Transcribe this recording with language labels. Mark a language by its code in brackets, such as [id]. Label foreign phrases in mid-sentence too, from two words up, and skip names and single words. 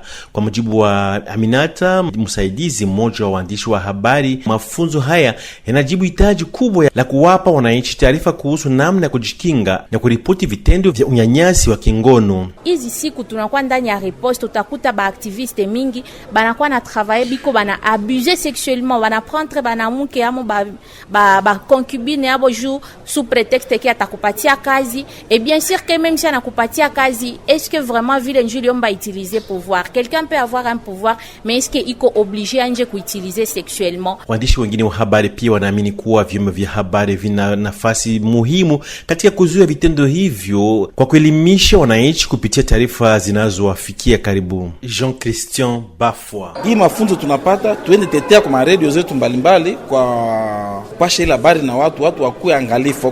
[sw] Kwa mujibu wa Aminata, msaidizi mmoja wa waandishi wa habari, mafunzo haya yanajibu hitaji kubwa la kuwapa wananchi taarifa kuhusu namna ya kujikinga na kuripoti vitendo vya unyanyasi wa kingono. Hizi siku tunakuwa ndani ya riposte, utakuta ba activiste mingi banakuwa na travailler biko bana [fr] abuser sexuellement, [sw] bana prendre bana mke amo ba concubine abo [fr] jour sous prétexte que [sw] atakupatia kazi. [fr] Et bien sûr que même si [sw] anakupatia kazi, [fr] est-ce que vraiment [sw] vile njuli omba [fr] utiliser pouvoir? Quelqu'un peut avoir un pouvoir, mais est-ce que iko obligé [sw] anje kuutiliser [fr] sexuellement? [sw] Waandishi wengine wa habari pia wanaamini kuwa vyombo vya habari vina nafasi muhimu katika kuzuia vitendo hivyo kwa kuelimisha wananchi kupitia taarifa zinazowafikia karibu. Jean-Christian Bafwa. Hii mafunzo tunapata tuende tetea kwa radio zetu mbalimbali kwa pasha ile habari na watu wakuwe angalifu.